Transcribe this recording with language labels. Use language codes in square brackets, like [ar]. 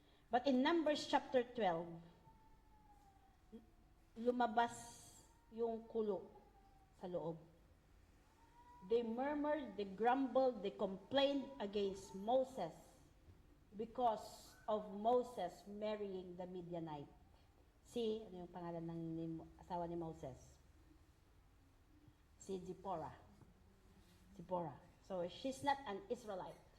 [en] But in Numbers chapter 12, [tl] lumabas yung kulo sa loob. [en] They murmured, they grumbled, they complained against Moses because of Moses marrying the Midianite. [tl] Si, ano yung pangalan ng asawa ni Moses? Si Zipporah. [en] So, she's not an Israelite.